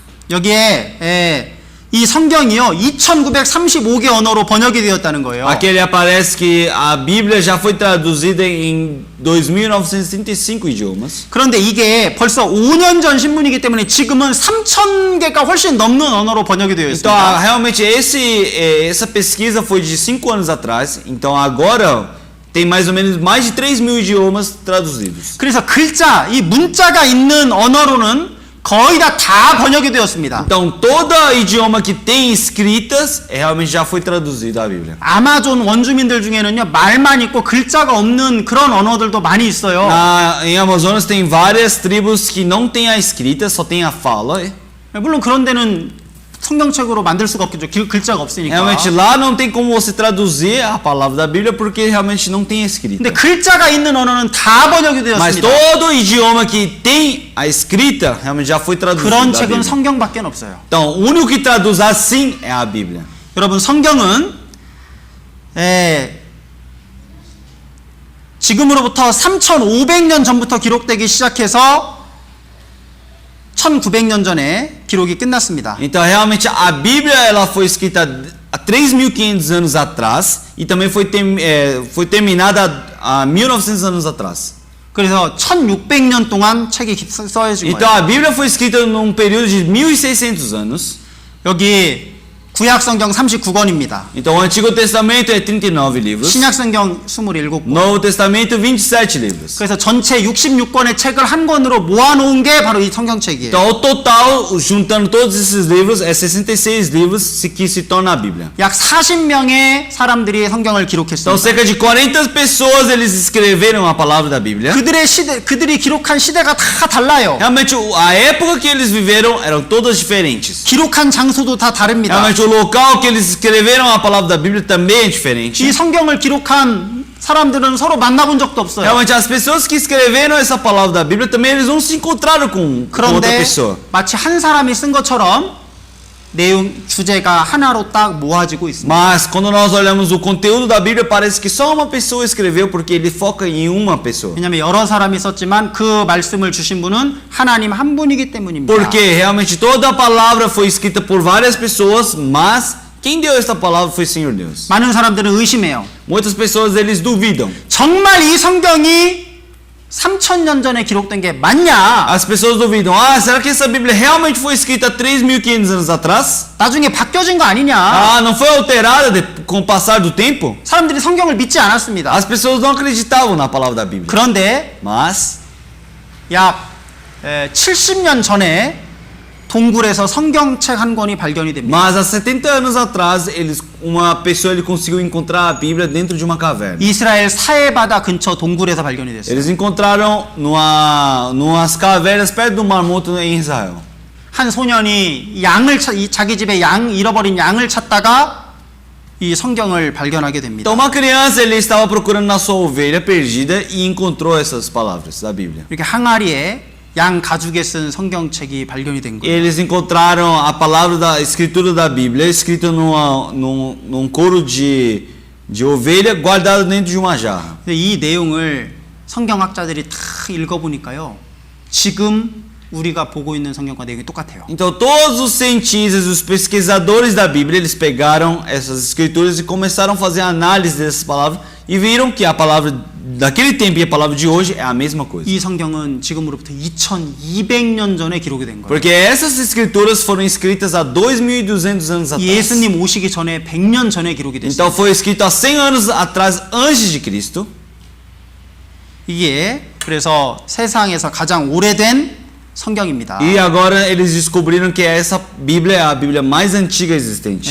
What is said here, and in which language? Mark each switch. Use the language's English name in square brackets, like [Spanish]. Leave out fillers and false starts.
[Korean] 여기에 이 성경이요 2935개 언어로 번역이 되었다는 거예요. [Portuguese] Aqui ele aparece que a Bíblia já foi traduzida em 2.935 idiomas. [Korean] 그런데 이게 벌써 5년 전 신문이기 때문에 지금은 3,000개가 훨씬 넘는 언어로 번역이 되어 [Portuguese] Então, [Korean] 있습니다. [Portuguese] realmente essa pesquisa foi de 5 anos atrás. Então, agora tem mais ou menos mais de 3.000 idiomas traduzidos. [Korean] 그래서 글자, 이 문자가 있는 언어로는 거의 다 번역이 되었습니다. [Portuguese] Então, todo idioma que tem escritas realmente já foi traduzido a Bíblia. [Korean] 아마존 원주민들 중에는요 말만 있고 글자가 없는 그런 언어들도 많이 있어요. [Portuguese] Em Amazonas tem várias tribos que não tem a escrita, só tem a fala. [Korean] 물론 그런 데는 성경책으로 만들 수가 없겠죠. 글자가 없으니까. [Portuguese] Realmente lá não tem como você traduzir a palavra da Bíblia porque realmente não tem escrita. [Korean] 근데 글자가 있는 언어는 다 번역이 [Portuguese] Mas [Korean] 되었습니다. [Portuguese] todo idioma que tem a escrita realmente já foi traduzido [Korean] 그런 [Portuguese] da [Korean] 책은 [Portuguese] Bíblia. [Korean] 성경밖에 없어요. [Portuguese] Então, o único que traduz assim é a Bíblia. [Korean] 여러분 성경은 지금으로부터 3,500년 전부터 기록되기 시작해서 1,900년 전에 기록이 끝났습니다. [Portuguese] Então, realmente a Bíblia ela foi escrita há 3.500 anos atrás e também foi terminada há 1.900 anos atrás. [Korean] 그래서 1,600년 동안 책이 써진 [Portuguese] Então, [Korean] 거예요. [Portuguese] a Bíblia foi escrita num período de 1.600 anos. [Korean] 여기 구약 성경 39권입니다. [Portuguese] Então, o Antigo Testamento é 39 livros. [Korean] 신약 성경 27권. [Portuguese] Novo Testamento, 27 livros. [Korean] 그래서 전체 66권의 책을 한 권으로 모아놓은 게 바로 이 성경책이에요. [Portuguese] Então, o total, juntando todos esses livros, é 66 livros que se torna a Bíblia. [Korean] 약 40명의 사람들이 성경을 기록했습니다. [Portuguese] Então, cerca de 40 pessoas eles escreveram a palavra da Bíblia. [Korean] 그들이 기록한 시대가 다 달라요. [Portuguese] Realmente, a época que eles viveram eram todas diferentes. [Korean] 기록한 장소도 다 다릅니다. [Portuguese] Realmente, o local que eles escreveram a palavra da Bíblia também é diferente. [Korean] 이 성경을 기록한 사람들은 서로 만나본 적도 없어요. [Portuguese] Realmente, as pessoas que escreveram essa palavra da Bíblia também eles não se encontraram com outra [Korean] 그런데 [Portuguese] pessoa. [Korean] 마치 한 사람이 쓴 것처럼 내용 주제가 하나로 딱 모아지고 있습니다. [Portuguese] Mas quando nós olhamos o conteúdo da Bíblia, parece que só uma pessoa escreveu porque ele foca em uma pessoa. [Korean] 왜냐하면 여러 사람이 썼지만 그 말씀을 주신 분은 하나님 한 분이기 때문입니다. [Portuguese] Porque realmente toda a palavra foi escrita por várias pessoas, mas quem deu esta palavra foi o Senhor Deus. [Korean] 많은 사람들은 의심해요. [Portuguese] Muitas pessoas eles duvidam. [Korean] 정말 이 성경이 3,000년 전에 기록된 게 맞냐? [Portuguese] As pessoas duvidam. Será que essa Bíblia realmente foi escrita 3.500 anos atrás? [Korean] 나중에 바뀌어진 거 아니냐? [Portuguese] Não foi alterada com o passar do tempo? [Korean] 사람들이 성경을 믿지 않았습니다. [Portuguese] As pessoas não acreditavam na palavra da Bíblia. [Korean] 그런데 [Portuguese] Mas [Korean] 약 70년 전에 동굴에서 성경책 한 권이 발견이 됩니다. [Portuguese] Mas há 70 anos atrás, uma pessoa conseguiu encontrar a Bíblia dentro de uma caverna. [Korean] 이스라엘 사해바다 근처 동굴에서 발견이 됐어요. [Portuguese] Eles encontraram numas cavernas perto do Mar Morto em Israel. [Korean] 한 소년이 자기 집에 잃어버린 양을 찾다가 이 성경을 발견하게 됩니다. [Portuguese] Então uma criança ele estava procurando na sua ovelha perdida e encontrou essas palavras da Bíblia. [Korean] 이렇게 항아리에 양 가죽에 쓴 성경책이 발견이 된 거예요. [Portuguese] Eles encontraram a palavra da escritura da Bíblia escrita num couro de ovelha guardado dentro de uma jarra. [Korean] 근데 이 내용을 성경학자들이 다 읽어보니까요. 지금 우리가 보고 있는 성경과 내용이 똑같아요. [Portuguese] Então todos os cientistas, os pesquisadores da Bíblia, eles pegaram essas escrituras e começaram a fazer análise dessas palavras e viram que a palavra daquele tempo e a palavra de hoje é a mesma coisa. [Korean] 이 성경은 지금으로부터 2200년 전에 기록이 된 거예요. [Portuguese] Porque essas escrituras foram escritas há 2.200 anos atrás. [Korean] 예수님 오시기 전에 100년 전에 기록이 됐어요. [Portuguese] Então foi escrito há 100 anos atrás antes de Cristo. [Korean] 이게 그래서 세상에서 가장 오래된 성경입니다. [Portuguese] E agora eles descobriram que essa Bíblia é a Bíblia mais antiga existente.